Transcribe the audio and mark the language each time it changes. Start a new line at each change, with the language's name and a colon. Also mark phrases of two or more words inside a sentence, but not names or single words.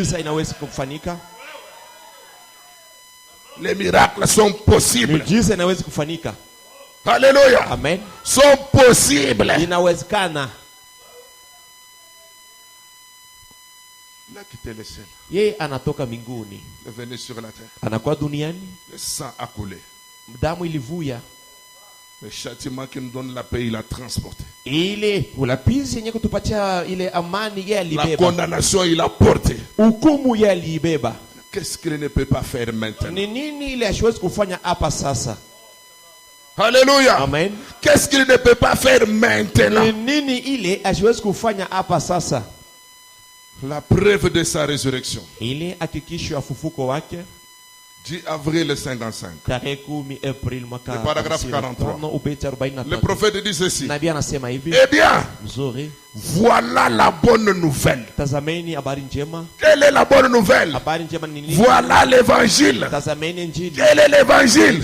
French: Les miracles sont possibles. Alléluia. Amen. Sont possibles.
Swahili: Inawezekana.
French: Il a quitté le ciel.
Swahili: Yeye anatoka mbinguni.
French: Il est venu sur la terre.
Swahili: Anakuwa duniani.
French: Le sang a coulé.
Swahili: Damu ilivuya.
French: Le châtiment qui nous donne la paix, il a transporté.
Swahili: Ile ulapizi yenye kutupatia ile amani yeye alibeba.
French: La condamnation il a porté.
Swahili: Hukumu yeye alibeba.
French: Qu'est-ce qu'il ne peut pas faire maintenant?
Swahili: Ni nini ile hasiwezi kufanya hapa sasa?
French: Alléluia. Amen. Qu'est-ce qu'il ne peut pas faire maintenant?
Swahili: Ni nini ile hasiwezi kufanya hapa sasa?
French: La preuve de sa résurrection.
Swahili: Ile hakikisho ya fufuko wake.
French: 10 avril 55. Le paragraphe 43. Le prophète dit ceci. Eh bien, voilà la bonne nouvelle. Quelle est la bonne nouvelle? Voilà l'évangile. Quel est l'évangile?